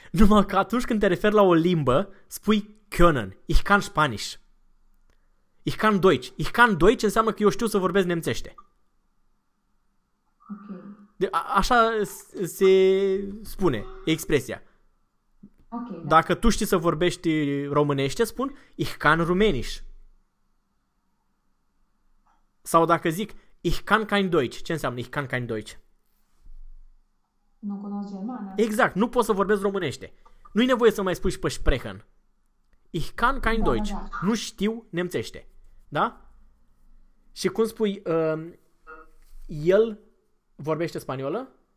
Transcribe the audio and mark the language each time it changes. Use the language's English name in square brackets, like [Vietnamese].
[Romanian] Numai că atunci când te referi la o limbă, spui können. [German] Ich kann Spanisch. Ich kann Deutsch. Ich kann Deutsch [Romanian] înseamnă că eu știu să vorbesc nemțește. Așa se spune expresia. Ok, da. Dacă tu știi să vorbești românește, spun [German] Ich kann Rumänisch. [Romanian] Sau dacă zic [German] Ich kann kein Deutsch, [Romanian] ce înseamnă Ich kann kein Deutsch? Nu cunosc germana. Exact, nu poți să vorbești românește. Nu-i nevoie să mai spui și pe sprechen. [German] Ich kann kein [Romanian] Da, [German] Deutsch. [Romanian] da, Nu știu nemțește. Da? Și cum spui, el vorbește spaniolă?